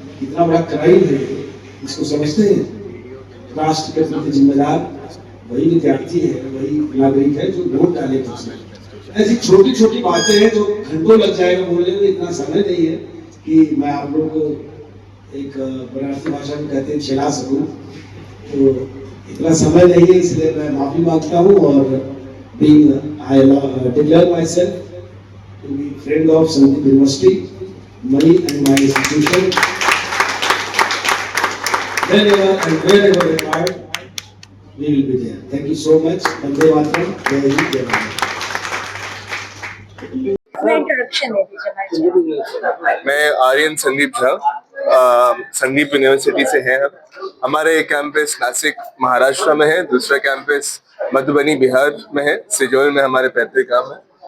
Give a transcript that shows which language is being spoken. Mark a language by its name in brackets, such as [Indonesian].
[Hindi] कितना बड़ा क्राइम है, इसको समझते हैं? राष्ट्र के प्रति जिम्मेदार वही विद्यार्थी है, वही नागरिक है जो वोट डालेगा। ऐसी छोटी छोटी बातें हैं जो घंटों लग जाएगा बोलने में, इतना समय नहीं है कि मैं आप लोगों को एक बनारसी भाषा में कहते हैं छिला सकूं, तो इतना समय नहीं है, इसलिए मैं माफी मांगता हूं। [English] और I declare myself to be friend of Sandeep University, money and my institution. Whenever and wherever required, we will be there. Thank you so much. Vande Mataram. Jai Hind, Jai Bharat. [Hindi] Introduction दे दीजिए भाई। मैं Aryan Sandeep Jha, Sandeep university से हैं हम। हमारे एक campus Nashik Maharashtra में है, दूसरा कैंपस मधुबनी बिहार में है, सिजोल में हमारे पैतृक गांव है।